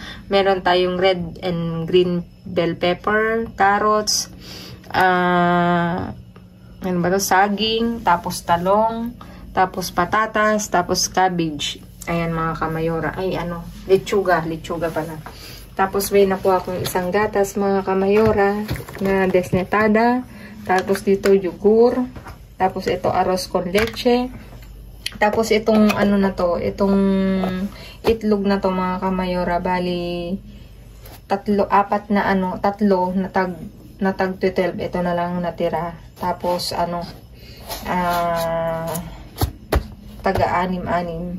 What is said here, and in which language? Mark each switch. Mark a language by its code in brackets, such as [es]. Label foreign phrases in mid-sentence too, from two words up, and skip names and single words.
[tl] Meron tayong [en] red and green bell pepper, [tl] carrots, saging, tapos talong, tapos patatas, tapos cabbage. Ayan mga kamayora. Lechuga pala. Tapos may nakuha akong isang gatas mga kamayora na desnatada. Tapos dito yogur. Tapos ito [es] arroz con leche. [tl] Tapos itong itong itlog na to mga kamayora. Bali, apat na tag 12. Ito na lang natira. Tapos taga-anim.